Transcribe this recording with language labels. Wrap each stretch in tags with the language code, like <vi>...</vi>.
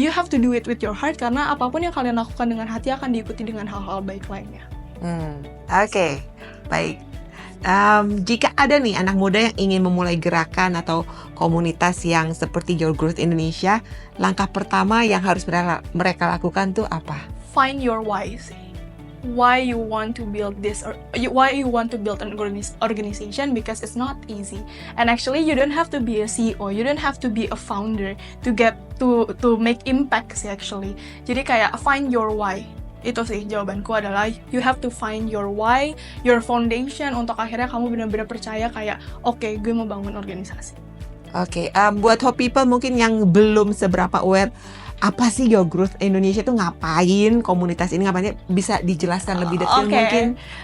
<en>You have to do it with your heart</en> <id>karena apapun yang kalian lakukan dengan hati akan diikuti dengan hal-hal baik lainnya. Oke, baik. Jika ada nih anak muda yang ingin memulai gerakan atau komunitas yang seperti Your Growth Indonesia, langkah pertama yang harus mereka lakukan tuh apa?</id> <en>Find your why sih. Why you want to build this, or why you want to build an organization, because it's not easy. And actually you don't have to be a CEO, you don't have to be a founder to get to make impact sih actually.</en> <id>Jadi kayak</id> <en>find your why.</en> <id>Itu sih jawabanku adalah</id> <en>you have to find your why, your foundation</en> <id>untuk akhirnya kamu benar-benar percaya kayak oke, gue mau bangun organisasi. Oke, buat Hope People mungkin yang belum seberapa aware apa sih Your Growth Indonesia itu ngapain, komunitas ini ngapain, bisa dijelaskan lebih detail mungkin?</id>